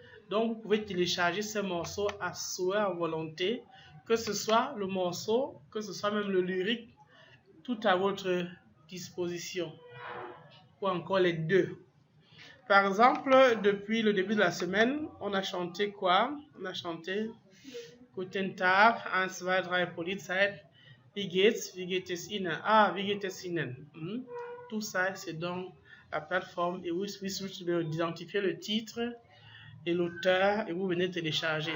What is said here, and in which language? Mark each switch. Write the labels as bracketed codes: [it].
[fr] Donc, vous pouvez télécharger ces morceaux à souhait, à volonté, que ce soit le morceau, que ce soit même le lyrique, tout à votre disposition. Ou encore les deux. Par exemple, depuis le début de la semaine, on a chanté quoi? On a chanté [de] Guten Tag, 1, 2, 3, Polizei, wie geht es Ihnen? Ah, wie geht es Ihnen? [fr] Tout ça, c'est dans la plateforme et vous pouvez identifier le titre et l'auteur et vous venez télécharger.